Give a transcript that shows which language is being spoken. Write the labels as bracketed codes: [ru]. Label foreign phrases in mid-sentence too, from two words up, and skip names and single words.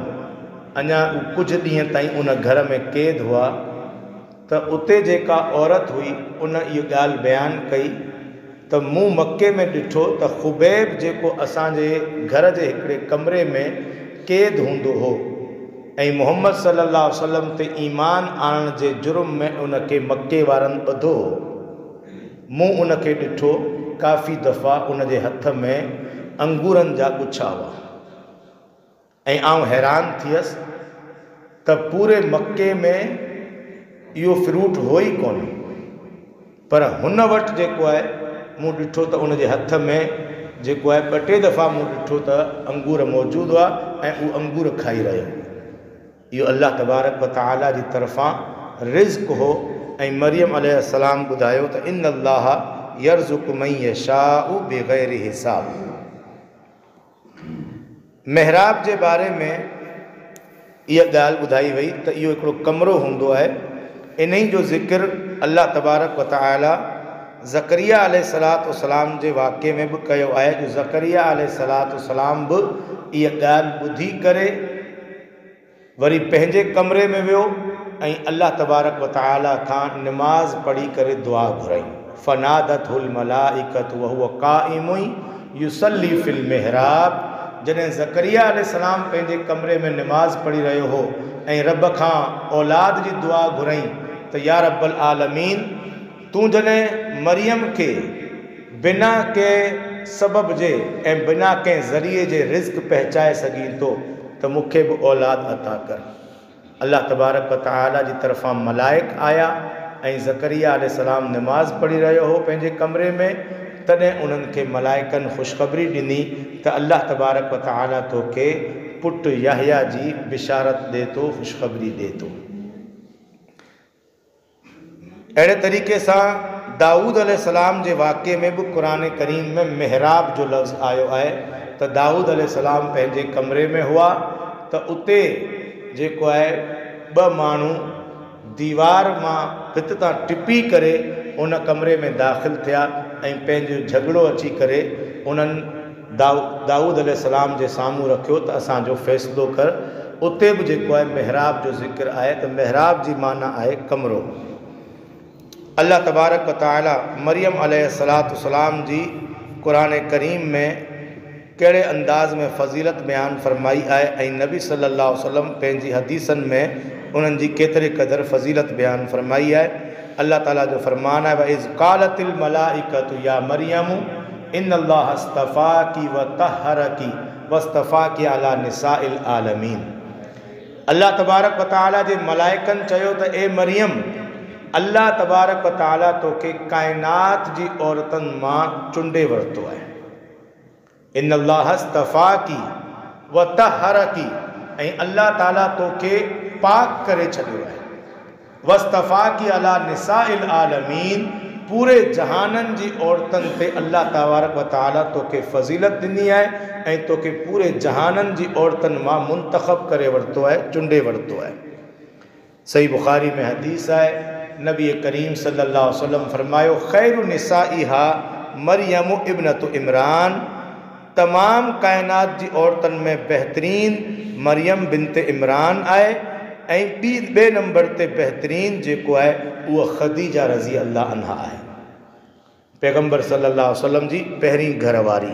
[sd] अञा कुझु ॾींहं ताईं उन घर में क़ैद हुआ, त उते जेका औरत हुई उन इहो ॻाल्हि बयानु कई त मूं मके में ॾिठो त खुबैब जेको असांजे घर जे हिकिड़े कमरे में क़ैद हूंदो हो ऐं मुहम्मद [ar] صلى الله عليه وسلم [sd] ते ईमान आणण जे जुर्म में उनखे मके वारनि ॿधो। मूं उनखे ॾिठो, काफ़ी दफ़ा उन जे हथ में अंगूरनि जा गुच्छा हुआ ऐं आउं हैरान थियसि त पूरे मके में इहो फ्रूट हो ई कोन, पर हुन वटि जेको आहे मूं ॾिठो त उन जे हथ में जेको आहे ॿ टे दफ़ा मूं ॾिठो त अंगूर मौजूदु हुआ ऐं उहो अंगूर खाई रहियो। इहो अल्लाह [ar] تبارك وتعالى [sd] जी तरफ़ां रिज़्क़ हो। ऐं मरियम अलैहिस्सलाम ॿुधायो त [ar] إن الله يرزق من يشاء بغير حساب. [sd] महराब जे बारे में इहा ॻाल्हि ॿुधाई वई त इहो हिकिड़ो कमरो हूंदो आहे। इन ई जो ज़िक्र अल्लाह [ar] تبارك وتعالى [sd] ज़करिया अलैहिस्सलाम जे वाक़े में बि कयो आहे, जो ज़करिया अलैहिस्सलाम बि इहा ॻाल्हि ॿुधी करे वरी पंहिंजे कमरे में वियो ऐं अल्लाह [ar] تبارك وتعالى [sd] खां निमाज़ पढ़ी करे दुआ घुराई। [ar] فنادته الملائكة وهو قائم يصلي في المحراب. [sd] जॾहिं ज़करिया अलैहिस्सलाम पंहिंजे कमरे में निमाज़ पढ़ी रहियो हो ऐं रब खां औलाद जी दुआ घुराई त [ar] يا رب العالمين, [sd] तूं जॾहिं मरियम खे बिना कंहिं सबब जे ऐं बिना कंहिं ज़रिए जे रिज़्क़ पहुचाए सघीं थो त मूंखे बि औलाद अता कर। अल्लाह [ar] تبارك وتعالى [sd] जी तरफ़ां मलाइक आया ऐं ज़करिया अलैहिस्सलाम निमाज़ पढ़ी रहियो हो पंहिंजे कमरे में, तॾहिं उन्हनि खे मलाइकनि ख़ुशख़बरी ॾिनी त अल्लाह [ar] تبارك وتعالى [sd] तोखे पुटु याहिया जी बिशारत ॾिए थो, ख़ुशख़बरी ॾिए थो। अहिड़े तरीक़े सां दाऊद अलैहिस्सलाम जे वाक़े में बि क़ुरान करीम में महराब जो लफ़्ज़ आयो आहे त दाऊद अलैहिस्सलाम पंहिंजे कमरे में हुआ त उते जेको आहे ॿ माण्हू दीवार मां भित तां टिपी करे उन कमरे में दाख़िल थिया ऐं पंहिंजो झगड़ो अची करे उन्हनि दाऊद अलैहिस्सलाम जे साम्हूं रखियो त असांजो फ़ैसिलो कर। उते बि जेको आहे महराब जो ज़िक्र आहे त महराब जी माना आहे कमरो। अल्लाह [ar] تبارك وتعالى [sd] मरियम अलैहिस्सलाम जी क़ुरान करीम में कहिड़े अंदाज़ में फ़ज़ीलत बयानु फ़रमाई आहे ऐं नबी [ar] صلى الله عليه وسلم [sd] पंहिंजी हदीसनि में उन्हनि जी केतिरे क़दुरु फ़ज़ीलत बयानु फ़रमाई आहे। अल्लाह ताला जो फ़रमान आहे, [ar] وإذ قالت الملائكة يا مريم إن الله اصطفاك وطهرك واصطفاك على نساء العالمين. [sd] अल्लाह [ar] تبارك وتعالى [sd] जे मलाइकनि चयो त ए मरियम, अल्लाह [ar] تبارك وتعالى [sd] तोखे काइनात जी औरतुनि मां चूंडे वरितो आहे। [ar] إن الله اصطفاك وطهرك, [sd] ऐं अल्लाह ताला तोखे पाक करे छॾियो आहे। [ar] واصطفاك على نساء العالمين, [sd] पूरे जहाननि जी औरतुनि ते अल्लाह [ar] تبارك وتعالى [sd] तोखे फ़ज़ीलत ॾिनी आहे ऐं तोखे पूरे जहाननि जी औरतुनि मां मुंतख़ब करे वरितो आहे, चूंडे वरितो आहे। सही बुख़ारी में हदीस आहे, नबी करीम [ar] صلى الله عليه وسلم [sd] फरमायो, [ar] خير نسائها مريم ابنة عمران, [sd] तमाम कायनात जी औरतुनि में बहितरीन मरियम बिनत इमरान आहे ऐं ॿिए नंबर ते बहितरीन जेको आहे उहा ख़दीजा [ar] رضي الله عنها [sd] आहे, पैगम्बर [ar] صلى الله عليه وسلم [sd] जी पहिरीं घरवारी।